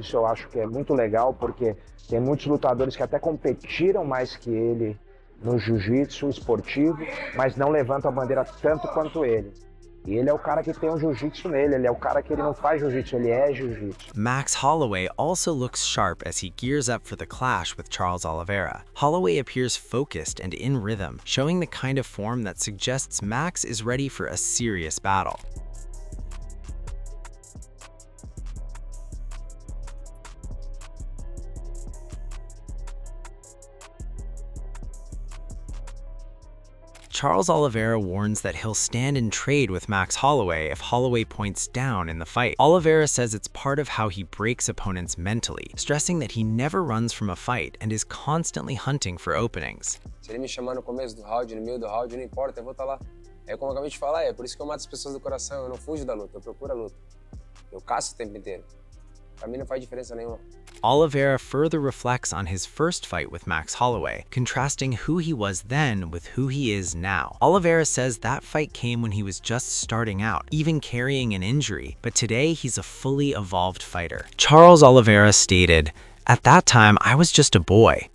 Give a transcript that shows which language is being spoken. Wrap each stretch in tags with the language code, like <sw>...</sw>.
<pt>Isso eu acho que é muito legal, porque tem muitos lutadores que até competiram mais que ele no jiu-jitsu esportivo, mas não levanta a bandeira tanto quanto ele. E ele é o cara que tem um jiu-jitsu nele, ele é o cara que ele não faz jiu-jitsu, ele é jiu-jitsu.</pt> <en>Max Holloway also looks sharp as he gears up for the clash with Charles Oliveira. Holloway appears focused and in rhythm, showing the kind of form that suggests Max is ready for a serious battle. Charles Oliveira warns that he'll stand and trade with Max Holloway if Holloway points down in the fight. Oliveira says it's part of how he breaks opponents mentally, stressing that he never runs from a fight and is constantly hunting for openings.</en> <pt>Se ele me chamar no começo do round, no meio do round, não importa, eu vou estar lá. É como eu acabei de falar, é por isso que eu mato as pessoas do coração, eu não fujo da luta, eu procuro a luta. Eu caço o tempo inteiro. Pra mim não faz diferença nenhuma.</pt> <en>Oliveira further reflects on his first fight with Max Holloway, contrasting who he was then with who he is now. Oliveira says that fight came when he was just starting out, even carrying an injury, but today he's a fully evolved fighter. Charles Oliveira stated, "At that time, I was just a boy.</en>